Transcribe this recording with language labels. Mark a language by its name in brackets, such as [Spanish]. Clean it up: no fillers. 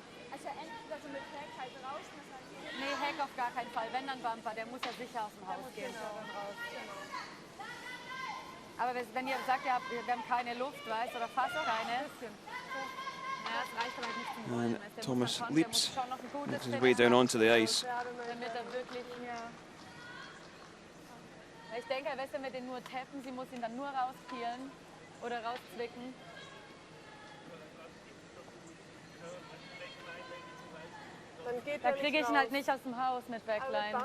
[German] Also entweder so mit Heck halt raus. Nee, Heck auf gar keinen Fall. Wenn dann Bumper, der muss ja sicher aus dem Haus gehen. Raus. Aber wenn ihr sagt, wir haben keine Luft, weißt, oder fast keine. Ja, das reicht aber nicht zum Rollen. [English] And Thomas leaps, makes his way down onto the ice. [German] Damit er wirklich, ich denke, weißt du, wenn wir den nur tappen, sie muss ihn dann nur rauspielen oder rauszwicken. Da kriege ich ihn halt nicht aus dem Haus mit Backline.